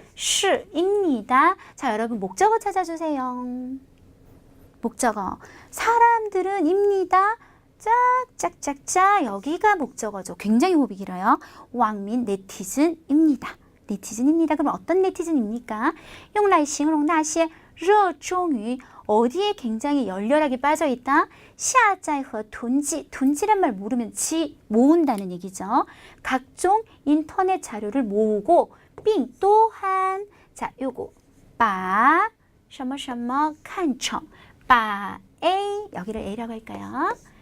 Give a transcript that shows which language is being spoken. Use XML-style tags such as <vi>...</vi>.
<ko>是입니다. 자, 여러분 목적어 찾아주세요. 목적어. 사람들은 입니다. 짝짝짝짝 여기가 목적어죠. 굉장히 호흡이 길어요. 왕민 네티즌입니다. 네티즌입니다. 그럼 어떤 네티즌입니까?</ko> <zh>用来形容那些热衷于</zh> <ko>어디에 굉장히 열렬하게 빠져있다?</ko> <zh>下载和囤积</zh> <ko>囤积란 말 모르면 지 모은다는 얘기죠. 각종 인터넷 자료를 모으고 并 또한 자 요거</ko> <zh>把什么什么看成</zh> <ko>把 A 여기를 A라고 할까요?</ko>